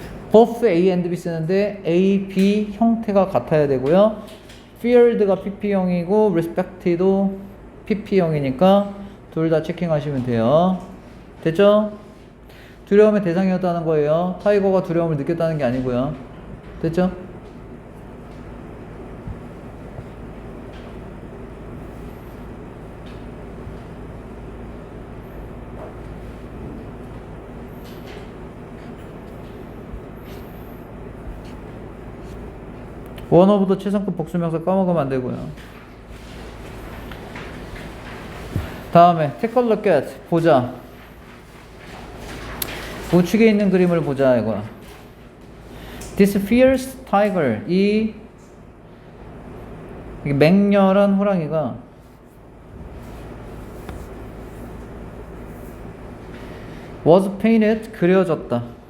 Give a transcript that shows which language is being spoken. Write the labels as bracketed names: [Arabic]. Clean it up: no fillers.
[English] both A and B [Korean] 쓰는데 A, B 형태가 같아야 되고요. feared가 PP형이고 respected도 PP형이니까 둘 다 체킹하시면 돼요. 됐죠? 두려움의 대상이었다는 거예요. 타이거가 두려움을 느꼈다는 게 아니고요. 됐죠? 원어부터 최상급 복수명사 까먹으면 안 되고요. 다음에 [English] take a look at [Korean] 보자. 우측에 있는 그림을 보자 이거야. [English] This fierce tiger [Korean] 이 맹렬한 호랑이가 [English] was painted [Korean] 그려졌다.